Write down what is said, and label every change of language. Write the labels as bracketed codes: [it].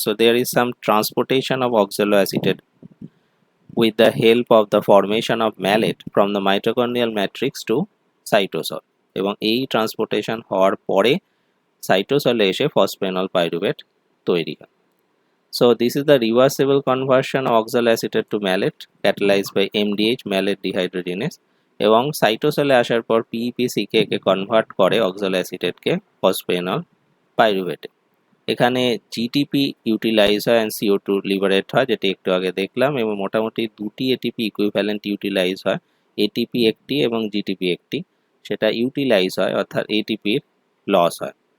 [en] so there is some transportation of oxaloacetate with the help of the formation of malate from the mitochondrial matrix to cytosol, [bn] এবং এই transportation হওয়ার পরে সাইটোসলে এসে ফসফেনল pyruvate তৈরি হয়। [en] So this is the reversible conversion of oxaloacetate to malate catalyzed by MDH malate dehydrogenase, [bn] এবং সাইটোসলে আসার পর PEPCK কে কনভার্ট করে অক্সালোঅ্যাসিটেটকে ফসফেনল পাইরুভেটে। এখানে জিটিপি ইউটিলাইজ হয় অ্যান্ড CO2 লিবারেট হয়, যেটি একটু আগে দেখলাম, এবং মোটামুটি দুটি এটিপি ইকুইভ্যালেন্ট ইউটিলাইজ হয়, এটিপি একটি এবং জিটিপি একটি, সেটা ইউটিলাইজ হয় অর্থাৎ এটিপির লস হয়।